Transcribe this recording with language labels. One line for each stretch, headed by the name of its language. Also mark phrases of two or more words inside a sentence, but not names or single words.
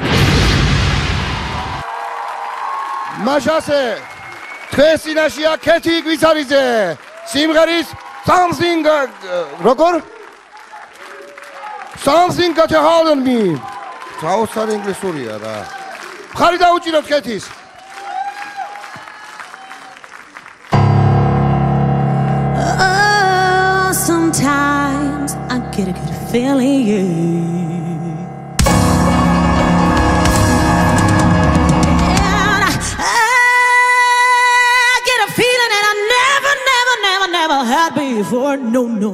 Georgian: მაშასე თქვენ წინაშეა ქეთი კვიცარიძე სიმღერის Something როგორ? Something Gotta Hold On Me. საოცარ ინგლისურია რა. მხარი დაუჭიროთ ქეთის.
English: Sometimes I get a good feeling. Never had before, no.